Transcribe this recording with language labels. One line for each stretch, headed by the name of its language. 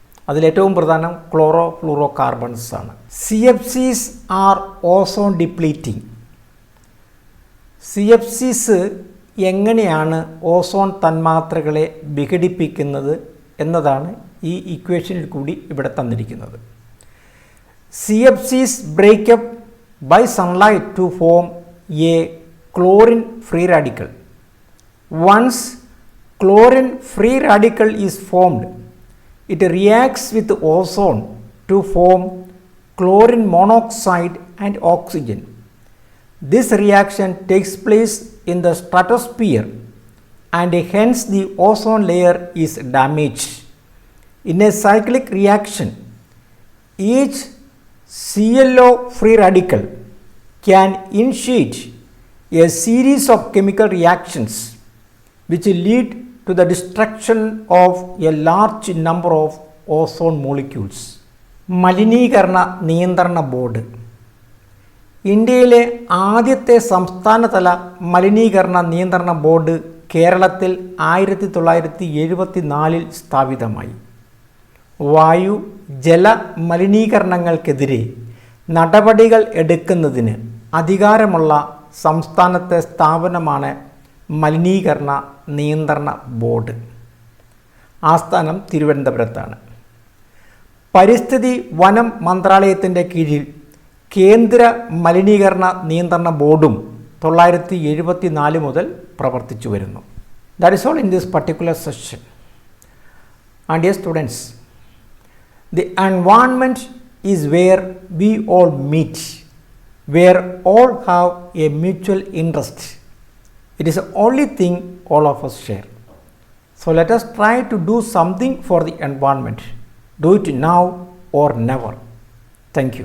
Malayalam: അതിലേറ്റവും പ്രധാനം chloro fluoro carbons ആണ്.
English: CFCs are ozone depleting.
Malayalam: CFCs എങ്ങനെയാണ് ഓസോൺ തന്മാത്രകളെ വിഘടിപ്പിക്കുന്നത് എന്നതാണ് ഈ ഇക്വേഷനിൽ കൂടി ഇവിടെ തന്നിരിക്കുന്നത്.
English: CFCs break up by sunlight to form a chlorine free radical. Once chlorine free radical is formed, it reacts with ozone to form chlorine monoxide and oxygen. This reaction takes place in the stratosphere and hence the ozone layer is damaged. In a cyclic reaction, each ClO free radical can initiate a series of chemical reactions which lead to the destruction of a large number of ozone molecules.
Malayalam: മലിനീകരണ നിയന്ത്രണ board ഇന്ത്യയിലെ ആദ്യത്തെ സംസ്ഥാനതല മലിനീകരണ നിയന്ത്രണ board കേരളത്തിൽ 1974 സ്ഥാപിതമായി. വായു ജല മലിനീകരണങ്ങൾക്കെതിരെ നടപടികൾ എടുക്കുന്നതിന് അധികാരമുള്ള സംസ്ഥാനത്തെ സ്ഥാപനമാണ് മലിനീകരണ നിയന്ത്രണ ബോർഡ്. ആസ്ഥാനം തിരുവനന്തപുരത്താണ്. പരിസ്ഥിതി വനം മന്ത്രാലയത്തിൻ്റെ കീഴിൽ കേന്ദ്ര മലിനീകരണ നിയന്ത്രണ ബോർഡും 1974 മുതൽ പ്രവർത്തിച്ചു വരുന്നു.
English: That is all in this particular session. And dear students, the environment is where we all meet, where all have a mutual interest. It is the only thing all of us share. So let us try to do something for the environment. Do it now or never. Thank you.